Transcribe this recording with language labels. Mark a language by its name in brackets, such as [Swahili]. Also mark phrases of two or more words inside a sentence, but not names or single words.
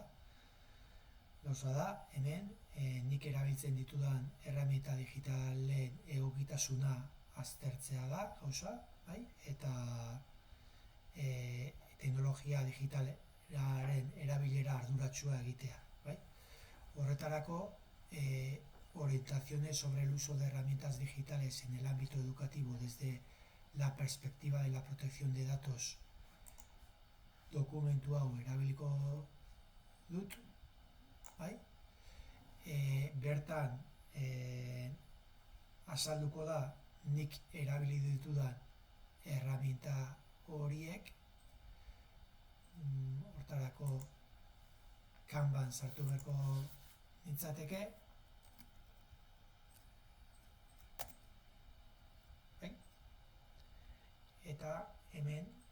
[Basque] Gauza da, hemen nik erabiltzen ditudan erraminta digitalen egokitasuna aztertzea da, gauza, bai? Eta teknologia digitalaren erabilera arduratsua egitea, bai? Horretarako, orientaciones sobre el uso de herramientas digitales en el ámbito educativo desde la perspectiva de la protección de datos dokumentu hau erabiliko dut, bai? Bertan azalduko da nik erabili ditudan erraminta horiek, hortarako Canvan sartu beharko nintzateke, eta hemen